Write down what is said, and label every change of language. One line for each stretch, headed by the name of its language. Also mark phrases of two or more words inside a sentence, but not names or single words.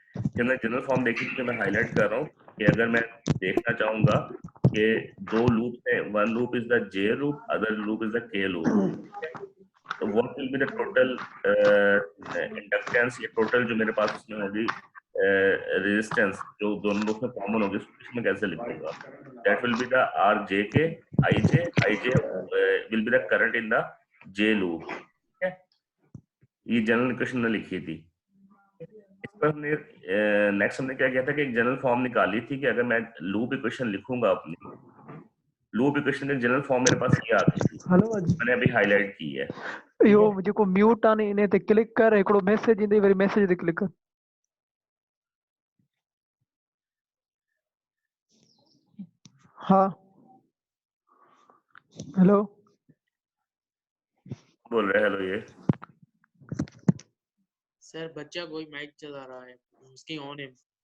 Urdu: کہ ہم نے
English: general form
Urdu: دیکھی تھی، میں ہائی لائٹ کر رہا ہوں کہ اگر میں دیکھنا چاہوں گا کہ دو لوپ ہے,
English: one loop is the J loop, other loop is the K loop,
Urdu: تو
English: what will be the total inductance,
Urdu: یا ٹوٹل جو میرے پاس اس میں ہوگی ریزسٹنس جو دونوں لوپ میں کامن ہوگی، اس میں کیسے لکھوں گا.
English: that will be the R J K I J will be the current in the J loop,
Urdu: ٹھیک ہے. یہ
English: general equation
Urdu: نے لکھی تھی۔ اس پر ہم نے نیکسٹ ہم نے کیا کیا تھا کہ ایک
English: general form
Urdu: نکالی تھی کہ اگر میں
English: loop equation
Urdu: لکھوں گا اپنی,
English: loop equation
Urdu: کی
English: general form
Urdu: میرے پاس یہ آتی تھی, ہیلو اجی میں نے ابھی ہائی لائٹ کی ہے.
Sindhi: यो जेको म्यूट आने इने ते क्लिक कर, हिकिड़ो मैसेज ईंदई, वरी मैसेज ते क्लिक कर।
Urdu: ہاں ہیلو بول رہے ہیلو یہ سر بچہ کوئی مائک چلا رہا ہے، اس کی آن ہے.